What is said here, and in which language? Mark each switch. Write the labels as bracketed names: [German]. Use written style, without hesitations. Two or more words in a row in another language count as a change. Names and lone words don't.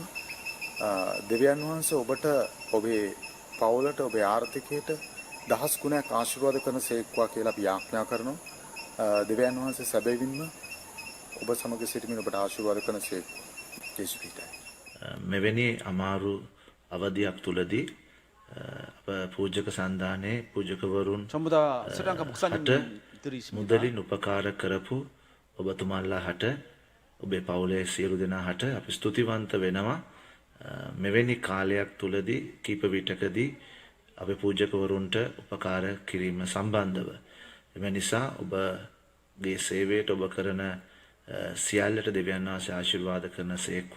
[Sinhala] දෙවියන් වහන්සේ ඔබට ඔබේ පවුලට ඔබේ ආර්ථිකයට දහස් ගුණයක් ආශිර්වාද කරන සේක්වා කියලා අපි යාඥා කරනවා. දෙවියන් වහන්සේ සැබවින්ම ඔබ සමග සිටමින් ඔබට ආශිර්වාද කරන සේක්වා. යේසු ක්‍රිස්තුයි. මෙවැනි අමාරු අවධියක් තුලදී අප පූජක සන්ධානයේ පූජකවරුන් [Korean] 전부 다 스리랑카 목사님들이십니다. [Sinhala] මුදලින් උපකාර කරපු ඔබතුමාලා හට ඔබේ පවුලේ සියලු දෙනා හට අපි ස්තුතිවන්ත වෙනවා. මෙවැනි කාලයක් තුලදී කීප විටකදී අපේ පූජකවරුන්ට උපකාර කිරීම සම්බන්ධව. එම නිසා ඔබගේ සේවයට ඔබ කරන සියල්ලට දෙවියන් වහන්සේ ආශිර්වාද කරන සේක්වා.